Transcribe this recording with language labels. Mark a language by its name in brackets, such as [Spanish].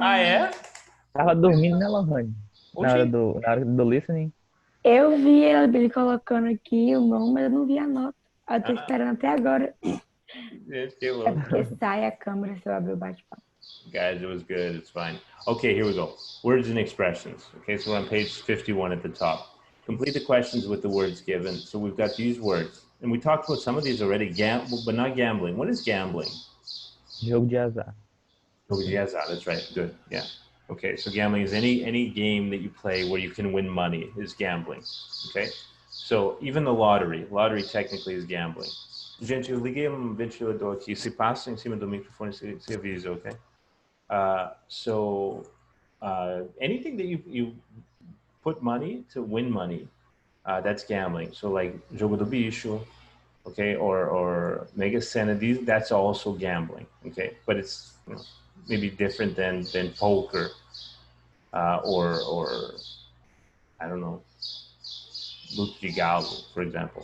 [Portuguese] Ah, é? Tava dormindo, né, Lohane? Na hora do listening. Eu vi ele colocando aqui o nome, mas eu não vi a nota. Eu tô esperando até agora. Gente, que louco. Porque sai a câmera se eu abrir o bate-papo. [English] Guys, it was good. It's fine. Okay, here we go. Words and expressions. Okay, so we're on page 51 at the top. Complete the questions with the words given. So we've got these words. And we talked about some of these already, but not gambling. What is gambling? [Portuguese] Jogo de azar. Jogo de azar, [English] that's right. Good, yeah. Okay, so gambling is any game that you play where you can win money is gambling. Okay, so even the lottery technically is gambling. [Portuguese] Gente, eu liguei ventilador aqui. Se passa em cima do microfone, se avisa, okay? [English] So anything that you put money to win money, that's gambling. So like Jogo do Bicho, okay, or Mega Sena, that's also gambling, okay? But it's maybe different than poker, or I don't know, Luta de Galo, for example.